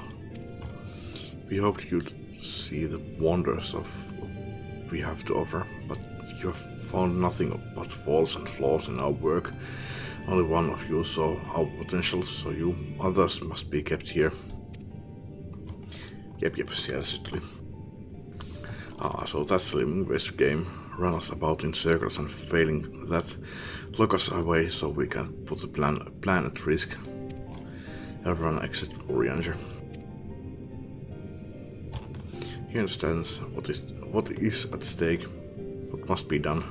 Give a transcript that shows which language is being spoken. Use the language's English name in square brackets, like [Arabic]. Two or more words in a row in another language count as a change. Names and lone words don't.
[English] We hoped you'd see the wonders of what we have to offer, but you have found nothing but faults and flaws in our work. Only one of you saw our potential, so you others must be kept here. [Finnish] Jep, siellä se tuli. [English] Ah, so that's the Linguist game. Run us about in circles and failing that, lock us away so we can put the plan at risk. Everyone except Orianger. He understands what is at stake, what must be done.